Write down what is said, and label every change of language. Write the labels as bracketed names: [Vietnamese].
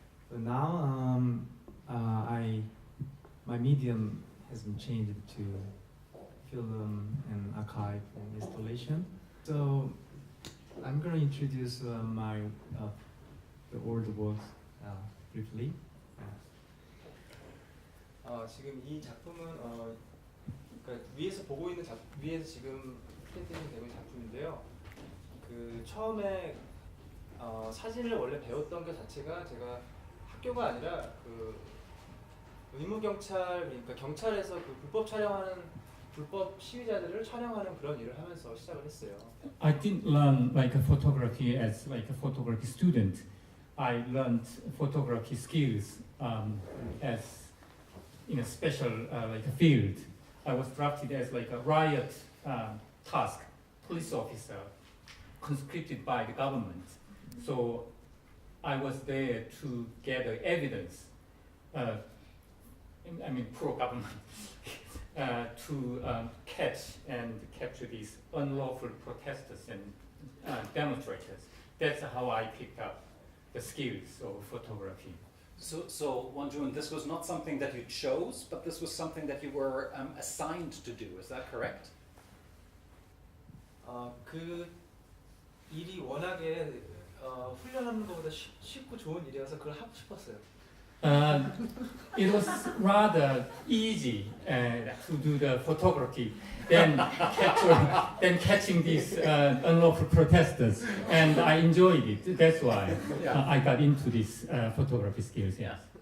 [English] But now, my medium has been changed to film and archive and installation. So I'm gonna introduce my the old works briefly. [Korean] 지금 이 작품은 그러니까 위에서 보고 있는 위에서 지금 프린팅이 되고 있는 작품인데요. 그 처음에 사진을 원래 배웠던 것 자체가 제가 학교가 아니라 그 의무 경찰, 그러니까 경찰에서 그 불법 촬영하는 불법 시위자들을 촬영하는 그런 일을 하면서 시작을 했어요. [English] I didn't learn like a photography as like a photography student. I learned photography skills as in a special like a field. I was drafted as like a riot task police officer, conscripted by the government. So I was there to gather evidence. I mean, pro-government, to catch and capture these unlawful protesters and demonstrators. That's how I picked up the skills of photography. So Onejoon, this was not something that you chose, but this was something that you were assigned to do. Is that correct? [Korean] 그 일이 워낙에 훈련하는 것보다 쉽고 좋은 일이어서 그걸 하고 싶었어요. [English] It was rather easy to do the photography than catching these unlawful protesters, and I enjoyed it. That's why I got into this photography skills. Yes.